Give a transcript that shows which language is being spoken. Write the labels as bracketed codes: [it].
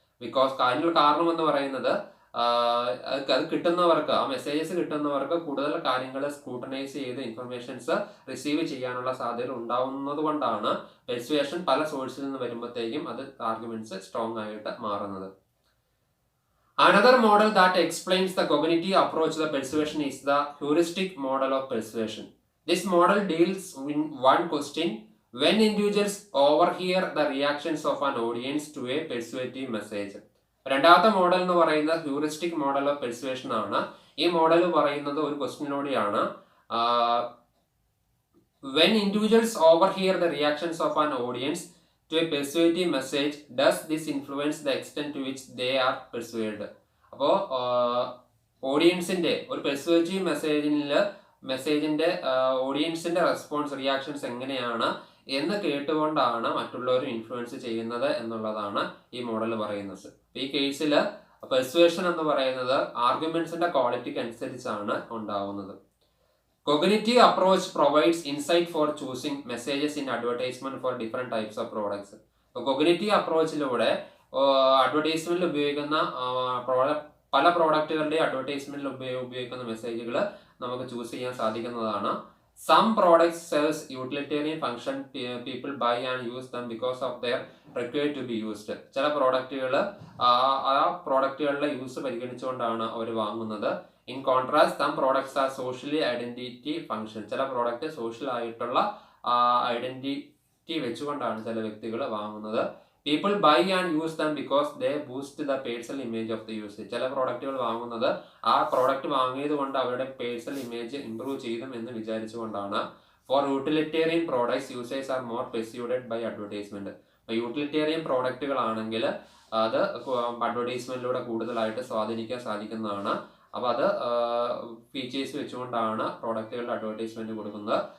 [ml] Because കാരണം എന്ന് പറയുന്നത് അത് കിട്ടുന്നവർക്ക്, ആ മെസ്സേജസ് കിട്ടുന്നവർക്ക് കൂടുതൽ കാര്യങ്ങൾ സ്ക്രൂട്ടനൈസ് ചെയ്ത് ഇൻഫർമേഷൻസ് റിസീവ് ചെയ്യാനുള്ള സാധ്യത ഉണ്ടാവുന്നത് കൊണ്ടാണ് പെർസുവേഷൻ പല സോഴ്സിൽ നിന്ന് വരുമ്പോഴത്തേക്കും അത് ആർഗ്യുമെന്റ്സ് സ്ട്രോങ് ആയിട്ട് മാറുന്നത്. [en] Another model that explains the cognitive approach to the persuasion is the heuristic model of persuasion. This model deals with one question: when individuals overhear the reactions of an audience to a persuasive message. [ml] രണ്ടാമത്തെ model എന്ന് പറയുന്നത് heuristic model of persuasion ആണ്. ഈ model പറയുന്നത് ഒരു ക്വസ്റ്റ്യനിലൂടെയാണ്. [en] when individuals overhear the reactions of an audience to a persuasive message, does this influence the extent to which they are persuaded? [ml] അപ്പോൾ ഓഡിയൻസിന്റെ ഒരു പെർസുവേറ്റീവ് മെസ്സേജിന്റെ ഓഡിയൻസിന്റെ reactions എങ്ങനെയാണ് എന്ന് കേട്ടുകൊണ്ടാണ് മറ്റുള്ളവർ ഇൻഫ്ലുവൻസ് ചെയ്യുന്നത് എന്നുള്ളതാണ് ഈ മോഡൽ പറയുന്നത്. ഈ കേസിൽ പെർസുവേഷൻ എന്ന് പറയുന്നത് ആർഗ്യുമെന്റ്സിന്റെ ക്വാളിറ്റിക്ക് അനുസരിച്ചാണ് ഉണ്ടാവുന്നത്. [en] Cognitive approach provides insight for choosing messages in advertisement for different types of products. [ml] Cognitive approachലൂടെ അഡ്വർടൈസ്മെന്റിൽ ഉപയോഗിക്കുന്ന പല പ്രോഡക്റ്റുകളുടെ അഡ്വർടൈസ്മെന്റിൽ ഉപയോഗിക്കുന്ന മെസ്സേജുകൾ നമുക്ക് ചൂസ് ചെയ്യാൻ സാധിക്കുന്നതാണ്. [en] Some products serves utilitarian function, people buy and use them because of their required to be used. [ml] ചില പ്രോഡക്റ്റുകൾ ആ പ്രോഡക്റ്റുകളുടെ യൂസ് പരിഗണിച്ചുകൊണ്ടാണ് അവർ വാങ്ങുന്നത്. [en] In contrast, some products are socially identity function. [ml] ചില പ്രോഡക്റ്റ് സോഷ്യൽ ആയിട്ടുള്ള ഐഡന്റിറ്റി വെച്ചുകൊണ്ടാണ് ചില വ്യക്തികൾ വാങ്ങുന്നത്. [en] People buy and use them because they boost the personal image of the user. [ml] ചില പ്രോഡക്റ്റുകൾ വാങ്ങുന്നത് ആ പ്രോഡക്റ്റ് വാങ്ങിയത് കൊണ്ട് അവരുടെ പേഴ്സണൽ ഇമേജ് ഇംപ്രൂവ് ചെയ്തും എന്ന് വിചാരിച്ചുകൊണ്ടാണ്. [en] For utilitarian products, users are more persuaded by advertisement. [ml] Utilitarian പ്രോഡക്റ്റുകളാണെങ്കിൽ അത് അഡ്വർടൈസ്മെന്റിലൂടെ കൂടുതലായിട്ട് സ്വാധീനിക്കാൻ സാധിക്കുന്നതാണ്. അപ്പോൾ അത് ഫീച്ചേഴ്സ് വെച്ചുകൊണ്ടാണ് പ്രോഡക്റ്റുകളുടെ അഡ്വർടൈസ്മെന്റ് കൊടുക്കുന്നത്.